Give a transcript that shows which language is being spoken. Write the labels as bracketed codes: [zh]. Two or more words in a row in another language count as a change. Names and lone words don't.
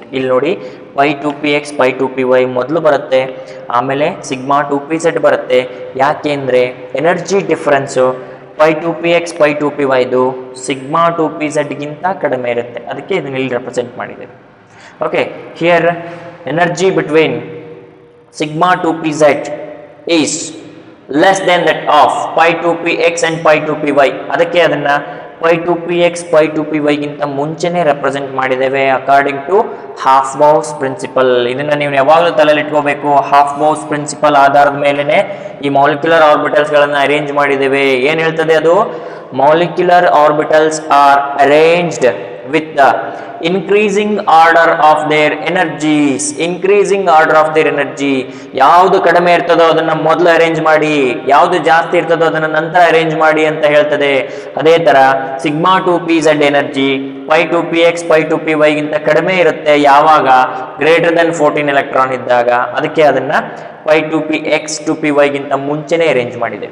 [kn] ಇಲ್ಲಿ ನೋಡಿ ಪೈ ಟು ಪಿ ಎಕ್ಸ್, ಪೈ ಟು ಪಿ ವೈ ಮೊದಲು ಬರುತ್ತೆ, ಆಮೇಲೆ ಸಿಗ್ಮಾ ಟು ಪಿ ಝೆಡ್ ಬರುತ್ತೆ. ಯಾಕೆಂದರೆ [en] energy difference [kn] ಪೈ ಟು ಪಿ ಎಕ್ಸ್, ಪೈ ಟು ಪಿ ವೈದು ಸಿಗ್ಮಾ ಟು ಪಿ ಝೆಡ್ಗಿಂತ ಕಡಿಮೆ ಇರುತ್ತೆ. ಅದಕ್ಕೆ ಇದನ್ನ ಇಲ್ಲಿ ರೆಪ್ರೆಸೆಂಟ್ ಮಾಡಿದ್ದೇವೆ. ಓಕೆ, [en] here energy between sigma 2pz is less than that of pi 2px and pi 2py. [kn] ಅದಕ್ಕೆ ಅದನ್ನ pi 2px pi 2py ಗಿಂತ ಮುಂಚೆನೇ ರೆಪ್ರೆಸೆಂಟ್ ಮಾಡಿದ್ದೇವೆ [en] according to Aufbau principle. [kn] ಇದನ್ನ ನೀವು ಯಾವಾಗಲೂ ತಲೆಯಲ್ಲಿ ಇಟ್ಕೋಬೇಕು. [en] Aufbau principle [kn] ಆಧಾರದ ಮೇಲೆನೆ ಈ [en] molecular orbitals [kn] ಗಳನ್ನ ಅರೇಂಜ್ ಮಾಡಿದ್ದೇವೆ. ಏನ್ ಹೇಳ್ತದೆ ಅದು? [en] molecular orbitals are arranged with the increasing order of their energies. increasing order of their energy. [kn] ಯಾವುದು ಕಡಿಮೆ ಇರ್ತದೋ ಅದನ್ನ ಮೊದಲು ಅರೇಂಜ್ ಮಾಡಿ, ಯಾವುದು ಜಾಸ್ತಿ ಇರ್ತದೋ ಅದನ್ನ ನಂತರ ಅರೇಂಜ್ ಮಾಡಿ ಅಂತ ಹೇಳ್ತದೆ. ಅದೇ ತರ ಸಿಗ್ಮಾ ಟು ಪಿ ಝೆಡ್ ಎನರ್ಜಿ ಪೈ ಟು ಪಿ ಎಕ್ಸ್, ಪೈ ಟು ಪಿ ವೈ ಗಿಂತ ಕಡಿಮೆ ಇರುತ್ತೆ ಯಾವಾಗ? [en] greater than 14 electron ಇದ್ದಾಗ. [kn] ಅದಕ್ಕೆ ಅದನ್ನ ಪೈ ಟು ಪಿ ಎಕ್ಸ್ ಟು ಪಿ ವೈ ಗಿಂತ ಮುಂಚೆನೆ ಅರೇಂಜ್ ಮಾಡಿದೆ.